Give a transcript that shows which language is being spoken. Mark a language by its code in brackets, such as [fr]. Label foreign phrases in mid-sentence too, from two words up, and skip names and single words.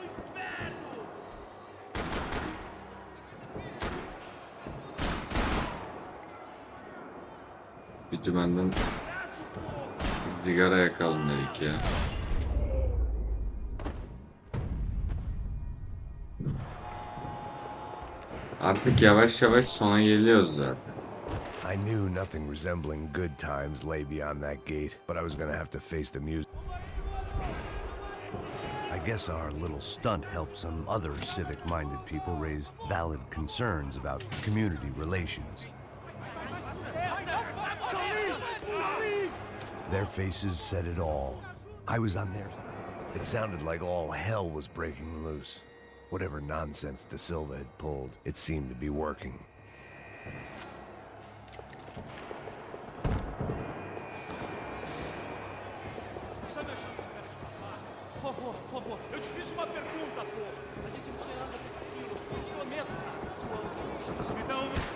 [tr] Bir dümenden sigara yakalım dedik ya. Artık yavaş yavaş sona geliyoruz zaten. [en] I knew nothing resembling good times lay beyond that gate, but I was gonna have to face the music. I guess our little stunt helped some other civic-minded people raise valid concerns about community relations. Their faces said it all. I was on theirs. It sounded like all hell was breaking loose. Whatever nonsense De Silva had pulled, it seemed to be working. [pt] Por favor. Eu te fiz uma pergunta, pô. A gente não tinha nada com aquilo. Foi quilômetro atuando. Me dá um...